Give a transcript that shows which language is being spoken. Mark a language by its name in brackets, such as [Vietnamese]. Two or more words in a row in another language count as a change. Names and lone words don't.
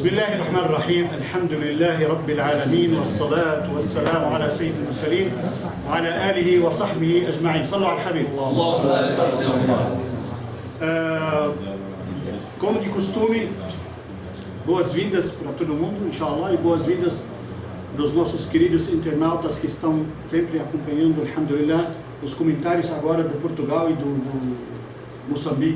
[Arabic] بسم الله الرحمن الرحيم الحمد لله رب العالمين والصلاة والسلام على سيد المرسلين وعلى آله وصحبه أجمعين صلوا على الحبيب [Portuguese] como de costume, boas-vindas para todo mundo, inshallah, e boas-vindas dos nossos queridos internautas que estão sempre acompanhando, alhamdulillah, os comentários agora do Portugal e do Moçambique,